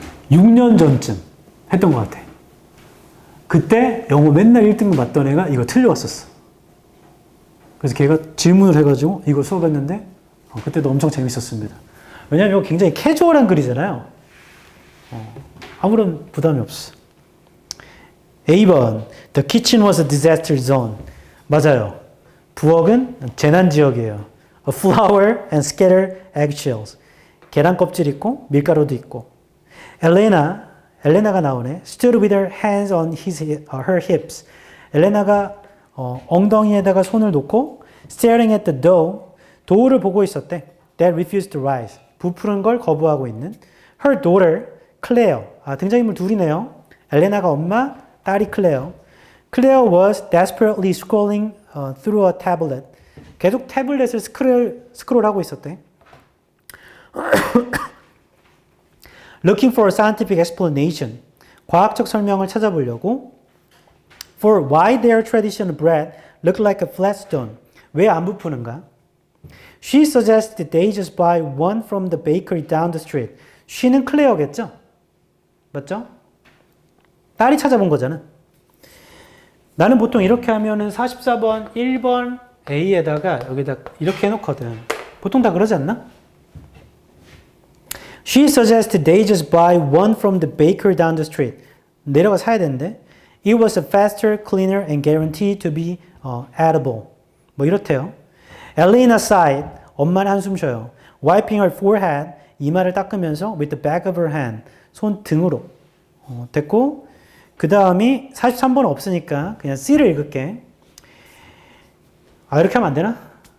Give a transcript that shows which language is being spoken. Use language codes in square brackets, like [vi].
[ko] 6년 전쯤 했던 것 같아. 그때 영어 맨날 1등급 맞던 애가 이거 틀려왔었어. 그래서 걔가 질문을 해가지고 이거 수업했는데 그때도 엄청 재밌었습니다. 왜냐하면 이거 굉장히 캐주얼한 글이잖아요. 아무런 부담이 없어. [en] A번, the kitchen was a disaster zone. [ko] 맞아요. 부엌은 재난지역이에요. [en] A flour and scattered eggshells. [ko] 계란 껍질 있고 밀가루도 있고. 엘레나가 나오네. [en] Stood with her hands on her hips. [ko] 엘레나가 엉덩이에다가 손을 놓고 [en] staring at the [ko] 도우를 보고 있었대. [en] That refused to rise. [ko] 부푸는 걸 거부하고 있는. [en] Her daughter, Claire. [ko] 등장인물 둘이네요. 엘레나가 엄마, 딸이 클레어. [en] Claire was desperately scrolling through a tablet. [ko] 계속 태블릿을 스크롤하고 있었대. [en] Looking for a scientific explanation. [ko] 과학적 설명을 찾아보려고. [en] For why their traditional bread looked like a flat stone. [ko] 왜 안 부푸는가? [en] She suggested they just buy one from the bakery down the street. [ko] she는 클레어겠죠? 맞죠? 딸이 찾아본 거잖아. 나는 보통 이렇게 하면은 44번, 1번 A에다가 여기다 이렇게 해놓거든. 보통 다 그러지 않나? [en] She suggested they just buy one from the baker down the street. [ko] 내려가 사야 되는데. [en] It was a faster, cleaner, and guaranteed to be edible. [ko] 뭐 이렇대요. [en] Elena sighed. [ko] 엄마는 한숨 쉬어요. [en] Wiping her forehead. [ko] 이마를 닦으면서 [en] with the back of her hand. [ko] 손 등으로. 됐고 그 다음이 43번은 없으니까 그냥 C를 읽을게. 이렇게 하면 안 되나?